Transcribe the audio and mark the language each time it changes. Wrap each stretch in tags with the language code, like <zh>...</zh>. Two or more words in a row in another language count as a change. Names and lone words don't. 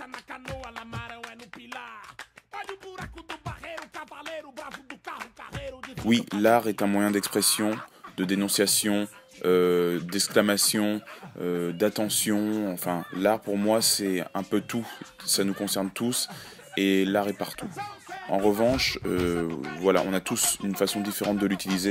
<pt>Olha o buraco do barreiro, cavaleiro bravo do carro, carreiro de</pt> <fr>Oui, l'art est un moyen d'expression, de dénonciation, d'exclamation, d'attention. Enfin, l'art pour moi c'est un peu tout, ça nous concerne tous et l'art est partout. En revanche, voilà, on a tous une façon différente de l'utiliser.</fr>